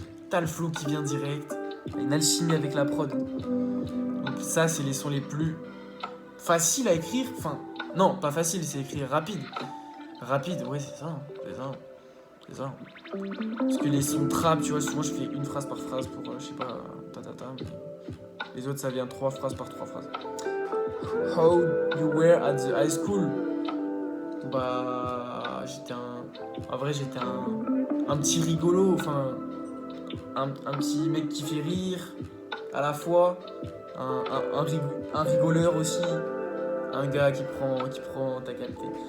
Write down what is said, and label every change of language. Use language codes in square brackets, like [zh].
[fr] T'as le flow qui vient direct, t'as une alchimie avec la prod. Donc ça, c'est les sons les plus faciles à écrire. Enfin, non, pas facile, c'est écrire rapide. Rapide, ouais, c'est ça. Parce que les sons trap, tu vois, souvent je fais une phrase par phrase pour, je sais pas, mais les autres, ça vient 3 phrases par 3 phrases. [en] How you were at the high school? [fr] Bah, en vrai, j'étais un petit rigolo, enfin, un petit mec qui fait rire à la fois, un rigoleur aussi, un gars qui prend ta qualité.